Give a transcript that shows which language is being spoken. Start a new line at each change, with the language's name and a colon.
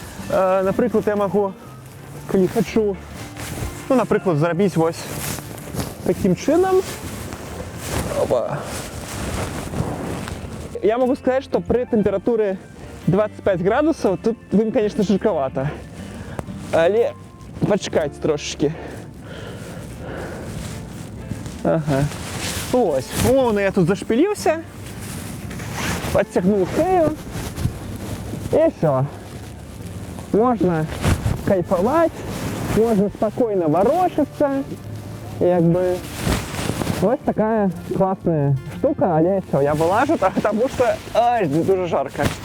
Russian: Например, я могу,
Ukrainian: коли хочу,
Russian: ну, например, зробить вот таким чином. Опа. Я могу сказать, что при температуре 25 градусов тут им, конечно, жарковато.
Ukrainian: Але почекайте трошечки. Ага. Ось. Умовно
Russian: я тут зашпилился, подтягнул шею. И все. Можно кайфовать, можно спокойно ворочаться.
Ukrainian: Як би ось така класна штука, але все, я вилажу, тому що ай, дуже жарко.